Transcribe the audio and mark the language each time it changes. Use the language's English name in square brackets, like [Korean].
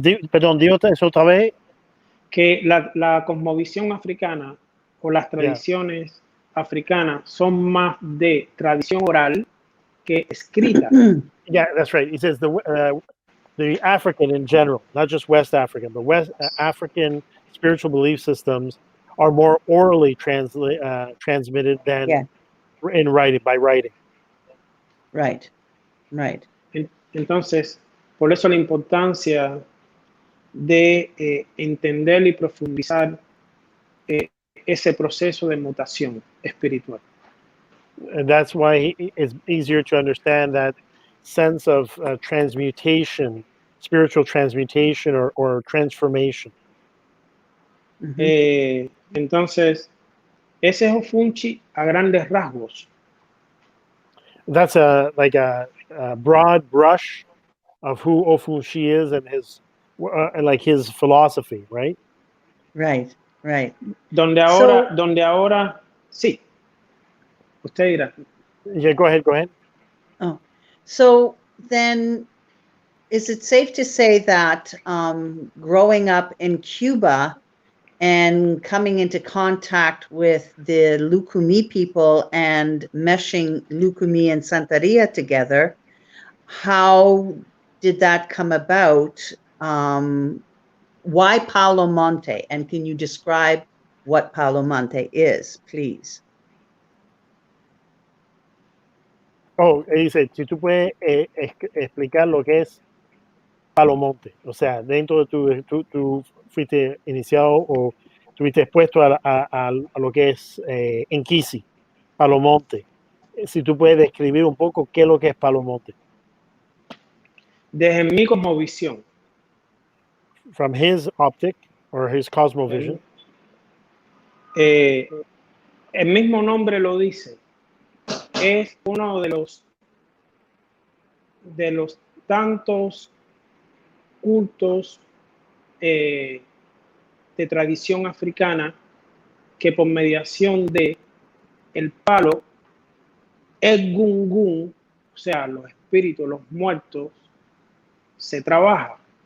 [Spanish] Perdón, digo eso otra vez. Que la cosmovisión africana o las tradiciones africanas son más de tradición oral que escrita. [English] Yeah, that's right. He says the African in general, not just West African, but West African spiritual belief systems are more orally transmitted than in writing, by writing. Right. [Spanish] Entonces, por eso la importancia de entender y profundizar ese proceso de mutación espiritual. [English] And that's why it's easier to understand that sense of transmutation, spiritual transmutation or transformation. [Spanish] Entonces, ese es Ofunshi a grandes rasgos. [English] That's like a broad brush of who Ofunshi is and his like his philosophy, right? Right, right. [Spanish] Donde ahora, sí. Usted dirá. [English] Yeah, go ahead. Oh, so then is it safe to say that growing up in Cuba and coming into contact with the Lucumi people and meshing Lucumi and Santeria together, how did that come about? Why Palo Monte? And can you describe what Palo Monte is, please? [Spanish] Oh, dice, si tú puedes explicar lo que es Palo Monte, o sea, dentro de tú fuiste iniciado o estuviste expuesto a lo que es Enquisi, Palo Monte. Si tú puedes describir un poco qué es lo que es Palo Monte. Desde mi cosmovisión. [English] From his optic or his cosmovision. [Spanish] El mismo nombre lo dice. Es uno de los tantos cultos de tradición africana que por mediación de el palo, el gungun, o sea, los espíritus, los muertos, se trabaja.